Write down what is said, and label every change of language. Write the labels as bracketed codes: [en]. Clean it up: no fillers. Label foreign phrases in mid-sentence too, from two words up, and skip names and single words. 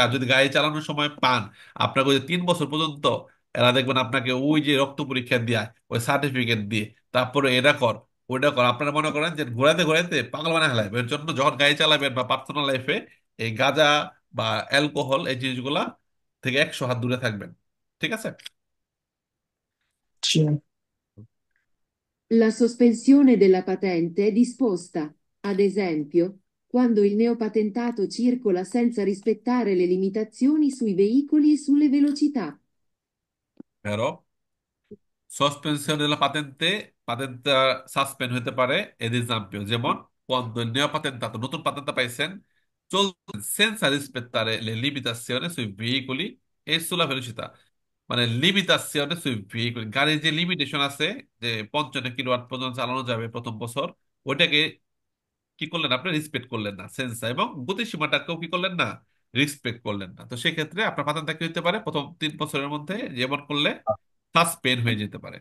[bn] আর যদি গাড়ি চালানোর সময় পান, আপনাকে ওই যে 3 বছর পর্যন্ত এরা দেখবেন আপনাকে ওই যে রক্ত পরীক্ষা দিয়ে, ওই সার্টিফিকেট দিয়ে, তারপরে এটা কর ওইটা কর, আপনারা মনে করেন যে ঘোরাতে ঘোরাতে পাগল বানা ফেলাবে। এর জন্য যখন গাড়ি চালাবেন বা পার্সোনাল লাইফে এই গাঁজা বা অ্যালকোহল এই জিনিসগুলা থেকে 100 হাত দূরে থাকবেন, ঠিক আছে? Gina, [it] La sospensione della patente è disposta, ad esempio, quando il neopatentato circola senza rispettare le limitazioni sui veicoli e sulle velocità. Però সসপেনশন della patente, [bn] পাতেন্টটা সাসপেন্ড হতে পারে [it] ad esempio, [bn] যেমন [it] quando il neopatentato, [bn] নতুন পাতেন্টটা পাইছেন, চলছেন [it] senza rispettare le limitazioni sui veicoli e sulla velocità, মানে লিমিটাসিone sui veicoli, [bn] গাড়ির যে লিমিটেশন আছে, যে 55 কিলোওয়াট পর্যন্ত চালানো যাবে প্রথম বছর, ওইটাকে কি করলেন আপনি, রেসপেক্ট করলেন না সেন্সর, এবং গতিসীমাটাকেও কি করলেন না, রেসপেক্ট করলেন না। তো সেক্ষেত্রে আপনার পাতেনটা কি হতে পারে, প্রথম 3 বছরের মধ্যে যেমন করলে সাসপেন্ড হয়ে যেতে পারে।